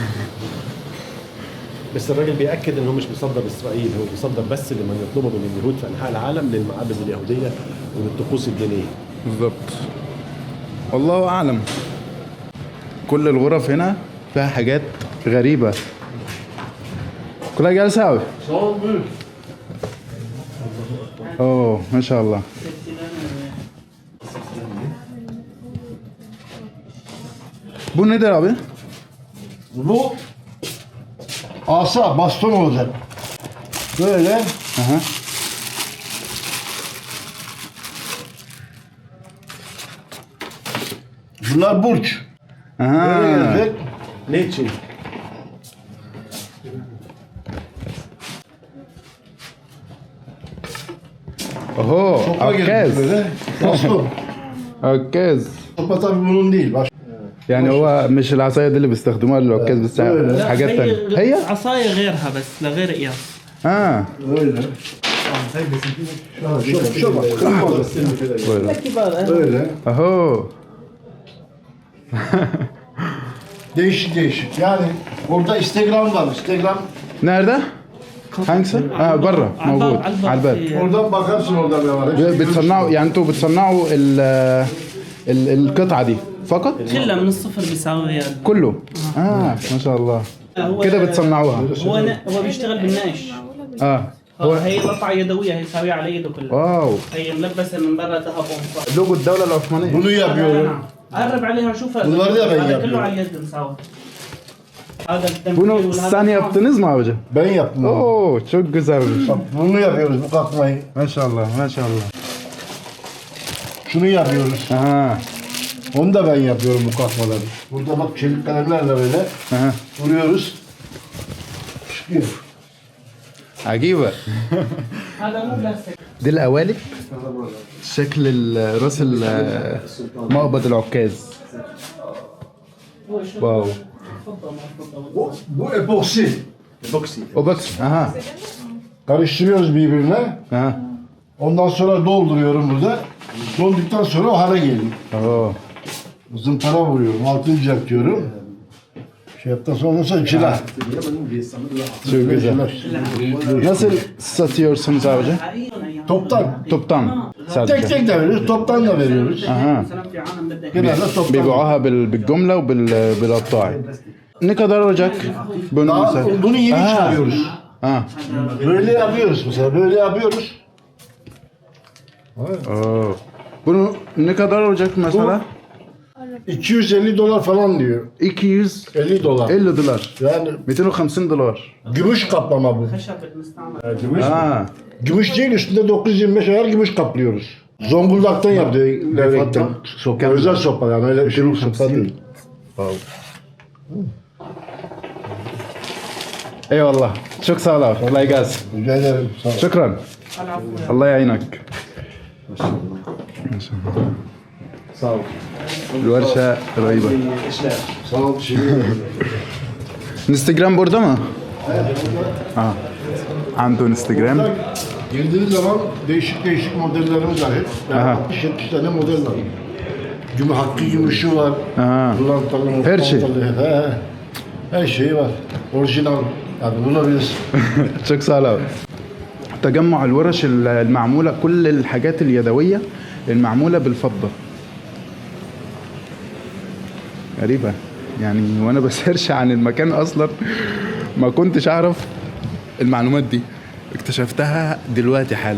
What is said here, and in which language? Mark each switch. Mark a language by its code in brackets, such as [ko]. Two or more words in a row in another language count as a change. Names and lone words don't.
[ar] بس الراجل بيأكد انه مش بيصدر اسرائيل، هو بيصدر بس لمن يطلبه من اليهود في انحاء العالم للمعابد اليهوديه وللطقوس الدينيه. بالضبط. والله اعلم. كل الغرف هنا فيها حاجات غريبة. كلها جالسة أوي. اوه ما شاء الله. [tr] Bu nedir abi? Bu asa, baston olacak. Böyle. Aha. Bunlar burç. Böyle Aha. gelecek. Ne için? Oho, Sopa gelecek [ar] عكاز. [tr] böyle. Baston. [ar] عكاز. [tr] Sopa tabii bunun değil. Baş. [ar] يعني هو مش العصاية دي اللي بيستخدموها للعكاز بس حاجات تانية. هي؟ عصاية غيرها بس لغير قياس. اه. [tr] Öyle. Şu bak. Kırmalı. Öyle. [ar] اهو. [tr] Değişik değişik. Yani orada Instagram var. Instagram. nerede؟ hangisi؟ [ar] اه بره موجود على الباب. [tr] Oradan bakarsın orada ne var. [ar] بتصنعوا يعني انتوا بتصنعوا القطعة دي فقط؟ كلها من الصفر بيساوي كله؟ ما شاء الله. كده بتصنعوها؟ هو بيشتغل بالنقش. هو هي قطعة يدوية هي يساويها على يده كلها. واو. هي ملبسة من برا ذهب ومصر. لوجو الدولة العثمانية. [tr] Bunu yapıyorum. [ar] قرب عليها شوفها. [tr] Bunları da ben [ar] هذا كله [tr] yapıyorum. [ar] على اليد مساوي. هذا التنفيذ [tr] Bunu [ar] والهذا [tr] sen yaptınız mı abici? Ben yaptım. onu. Oo çok güzelmiş. Bak bunu yapıyoruz bu katmayı. Maşallah maşallah. Şunu yapıyoruz. Aha. Onu da ben yapıyorum bu katmaları. Burada bak çelik kalemlerle böyle Aha. vuruyoruz. Çıkıyor. [ar] عجيبة. هذا مو بلاستيك. دي القوالب شكل راس مقبض العكاز. واو. [tr] Bu epoksi. Epoksi. O bak. Aha. Karıştırıyoruz birbirine. Aha. Ondan sonra dolduruyorum burada. Dolduktan sonra o hale geliyor. Oo. Zımpara vuruyorum. Altını düzeltiyorum. Şey yaptıktan sonra ondan sonra cila. Çok güzel. Nasıl satıyorsunuz abici? Toptan. Toptan Tek sadece. tek de veriyoruz. Toptan da veriyoruz. Aha. Genelde toptan. [ar] بيبيعوها بالجملة وبالقطاع. [tr] Ne kadar olacak? Bunu Daha, mesela. bunu yeni Aha. çıkarıyoruz. Ha. Böyle yapıyoruz mesela. Böyle yapıyoruz. Oo. Bunu ne kadar olacak mesela? $250 falan diyor. 250 $50. dolar. Yani 250 dolar. gümüş kaplama bu. [ar] خشب المستعمل. [tr] Gümüş, Ha. gümüş değil üstünde 925 ayar gümüş kaplıyoruz. Zonguldak'tan yapıyor. Levrek'ten. Sopa, özel sopa yani öyle ışık sopa değil. Eyvallah. Çok sağ ol abi. Kolay gelsin. Rica ederim. Sağ ol. Şükran. [ar] الله يعينك. [tr] Sağ ol. [ar] الورشة رهيبة. [tr] İşler. Sağ ol. Teşekkür ederim. انستغرام burada mı? [ar] اه عنده انستغرام. [tr] Girdiğiniz zaman değişik değişik modellerimiz var hep. Aha. Yani 60-70 tane model var. Hakkı gümüşü var. Aha. Pırlantalı, Her şey. He. Her şeyi var. Orijinal. Yani bulabilirsin. çok sağ ol. [ar] تجمع الورش المعمولة كل الحاجات اليدوية المعمولة بالفضة. غريبة يعني وانا بسيرش عن المكان اصلا ما كنتش اعرف المعلومات دي اكتشفتها دلوقتي حالا.